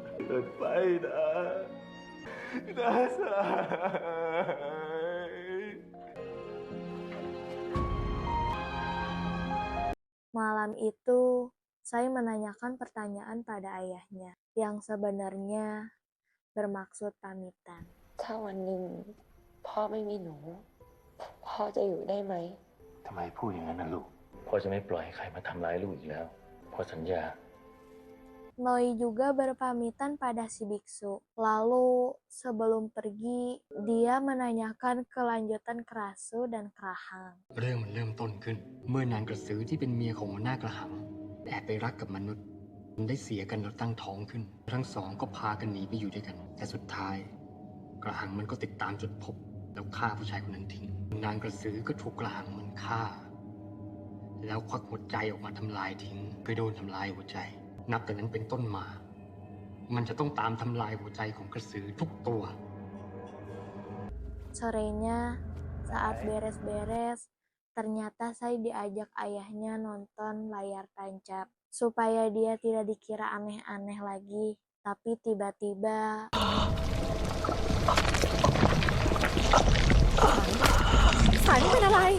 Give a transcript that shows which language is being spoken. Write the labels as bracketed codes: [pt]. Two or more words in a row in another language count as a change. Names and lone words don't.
[th] กินไปนะนะสาย [id] Malam itu, saya menanyakan pertanyaan pada ayahnya, yang sebenarnya bermaksud pamitan. [th] ถ้าวันหนึ่งพ่อไม่มีหนู พ่อจะอยู่ได้ไหม ทำไมพูดอย่างนั้นนะลูก พ่อจะไม่ปล่อยให้ใครมาทำร้ายลูกอีกแล้ว พ่อสัญญา [id] Noi juga berpamitan pada si biksu. Lalu sebelum pergi, dia menanyakan kelanjutan Kerasu dan Kerahang. [th] เรื่องมันเริ่มต้นขึ้น เมื่อนางกระสือที่เป็นเมียของหัวหน้ากระหังแอบไปรักกับมนุษย์ได้เสียกันแล้วตั้งท้องขึ้น ทั้งสองก็พากันหนีไปอยู่ด้วยกัน แต่สุดท้าย กระหังมันก็ติดตามจนพบแล้วฆ่าผู้ชายคนนั้นทิ้ง นางกระสือก็ถูกกระหังมันฆ่า แล้วควักหัวใจออกมาทำลายทิ้งเพื่อโดนทำลายหัวใจ นับแต่นั้นเป็นต้นมา มันจะต้องตามทำลายหัวใจของกระสือทุกตัว [id] Sorenya, saat beres-beres, ternyata saya diajak ayahnya nonton layar tancap. Supaya dia tidak dikira aneh-aneh lagi. Tapi tiba-tiba... [th] Sải นี่เป็นอะไร